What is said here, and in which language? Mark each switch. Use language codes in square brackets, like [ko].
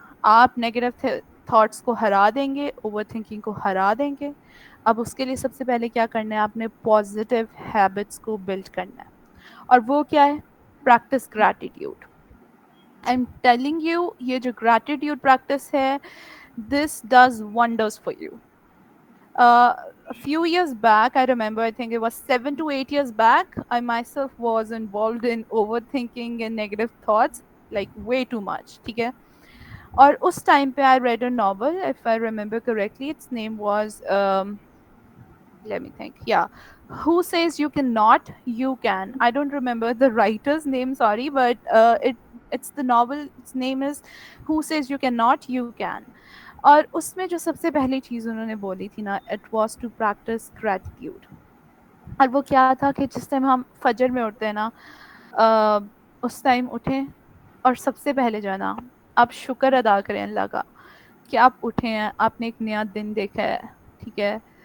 [ur] آپ negative thoughts کو ہرا دیں گے, اوور تھنکنگ کو ہرا دیں گے. اب اس کے لیے سب سے پہلے کیا کرنا ہے, آپ نے پازیٹیو ہیبٹس کو بلڈ کرنا ہے. اور وہ کیا ہے؟ Practice gratitude. [en] I am telling you, [ur] یہ جو گریٹیٹیوڈ پریکٹس ہے, [en] This does wonders for you. A few years back, I remember, I think it was 7 to 8 years back, I myself was involved in overthinking and negative thoughts, like way too much. [ur] ٹھیک ہے. اور اس time پہ [en] I read a novel, if I remember correctly, its name was let me think, yeah, Who Says You Cannot, You Can. I don't remember the writer's name, sorry, but it's the novel, its name is Who Says You Cannot, You Can. [ur] اور اس میں جو سب سے پہلی چیز انہوں نے بولی تھی نا, [en] It was to practice gratitude. [ur] اور وہ کیا تھا کہ جس ٹائم ہم فجر میں اٹھتے ہیں نا, اس ٹائم اٹھیں اور سب سے پہلے جو ہے نا آپ شکر ادا کریں اللہ کا کہ آپ اٹھے ہیں, آپ نے ایک نیا دن دیکھا ہے. ٹھیک ہے.